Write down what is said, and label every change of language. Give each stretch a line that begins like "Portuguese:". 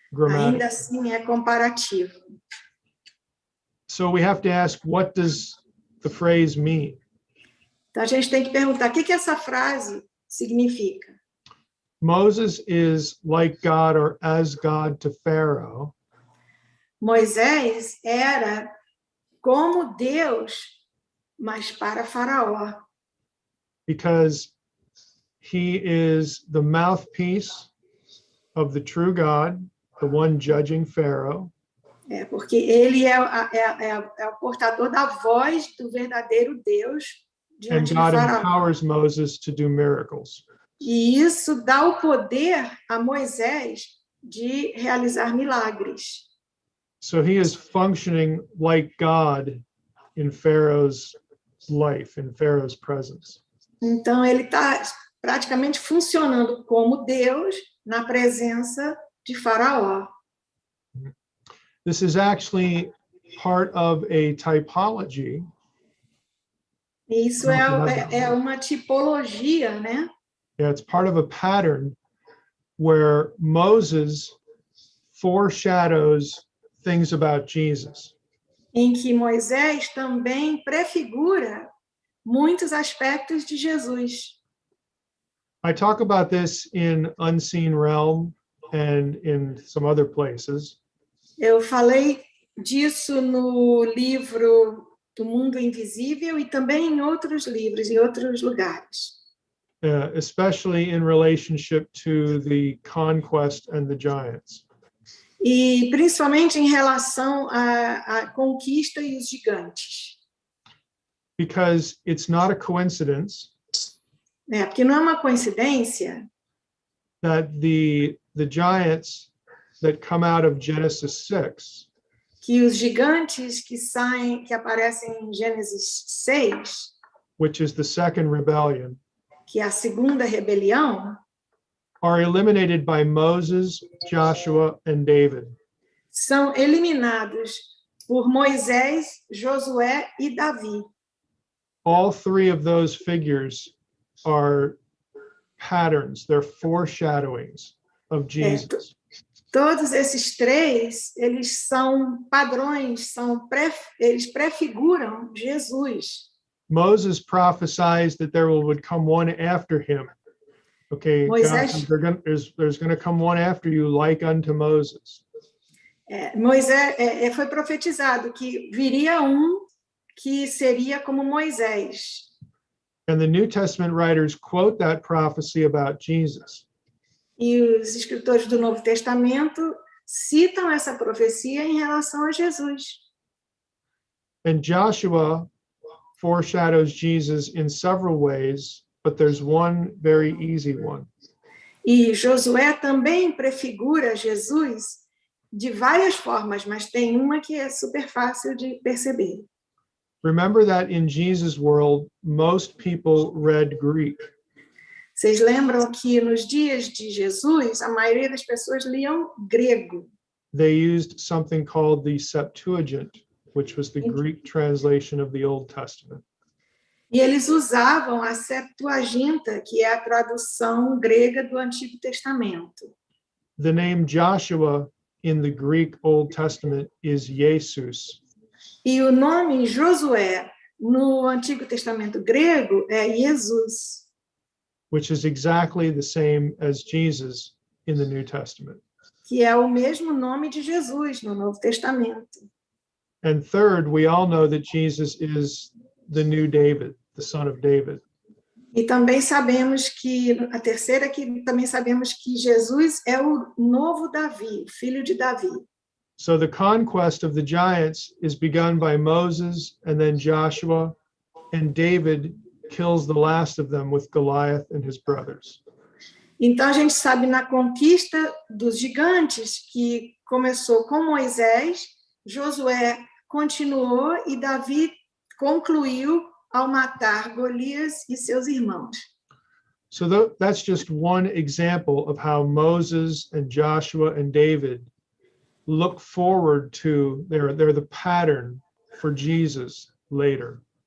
Portuguese: Ainda assim é comparativo.
English: So we have to ask, what does the phrase mean?
Portuguese: Então a gente tem que perguntar, o que essa frase significa?
English: Moses is like God or as God to Pharaoh.
Portuguese: Moisés era como Deus, mas para Faraó.
English: Because he is the mouthpiece of the true God, the one judging Pharaoh.
Portuguese: Porque ele é o portador da voz do verdadeiro Deus diante de Faraó.
English: And God empowers Moses to do miracles.
Portuguese: E isso dá o poder a Moisés de realizar milagres.
English: So he is functioning like God in Pharaoh's life, in Pharaoh's presence.
Portuguese: Então ele está praticamente funcionando como Deus na presença de Faraó.
English: This is actually part of a typology.
Portuguese: Isso é uma tipologia, né?
English: Yeah, it's part of a pattern where Moses foreshadows things about Jesus.
Portuguese: em que Moisés também prefigura muitos aspectos de Jesus.
English: I talk about this in Unseen Realm and in some other places.
Portuguese: Eu falei disso no livro do Mundo Invisível e também em outros livros, em outros lugares.
English: Especially in relationship to the conquest and the giants.
Portuguese: E principalmente em relação à conquista e os gigantes.
English: Because it's not a coincidence
Portuguese: Porque não é uma coincidência
English: that the giants that come out of Genesis 6
Portuguese: que os gigantes que aparecem em Gênesis 6,
English: which is the second rebellion,
Portuguese: que é a segunda rebelião,
English: are eliminated by Moses, Joshua, and David.
Portuguese: são eliminados por Moisés, Josué e Davi.
English: All three of those figures are patterns, they're foreshadowings of Jesus.
Portuguese: Todos esses três, eles são padrões, eles prefiguram Jesus.
English: Moses prophesies that there would come one after him. Okay, God says there's going to come one after you like unto Moses.
Portuguese: Moisés foi profetizado que viria que seria como Moisés.
English: And the New Testament writers quote that prophecy about Jesus.
Portuguese: E os escritores do Novo Testamento citam essa profecia em relação a Jesus.
English: And Joshua foreshadows Jesus in several ways, but there's one very easy one.
Portuguese: E Josué também prefigura Jesus de várias formas, mas tem uma que é super fácil de perceber.
English: Remember that in Jesus' world, most people read Greek.
Portuguese: Vocês lembram que nos dias de Jesus, a maioria das pessoas liam grego.
English: They used something called the Septuagint, which was the Greek translation of the Old Testament.
Portuguese: E eles usavam a Septuaginta, que é a tradução grega do Antigo Testamento.
English: The name Joshua in the Greek Old Testament is Jesus.
Portuguese: E o nome Josué no Antigo Testamento grego é Jesus.
English: Which is exactly the same as Jesus in the New Testament.
Portuguese: Que é o mesmo nome de Jesus no Novo Testamento.
English: And third, we all know that Jesus is the new David, the son of David.
Portuguese: E também sabemos que, a terceira, que também sabemos que Jesus é o novo Davi, o filho de Davi.
English: So the conquest of the giants is begun by Moses and then Joshua, and David kills the last of them with Goliath and his brothers.
Portuguese: Então a gente sabe na conquista dos gigantes que começou com Moisés, Josué continuou e Davi concluiu ao matar Golias e seus irmãos.
English: So that's just one example of how Moses and Joshua and David look forward to, they're the pattern for Jesus later.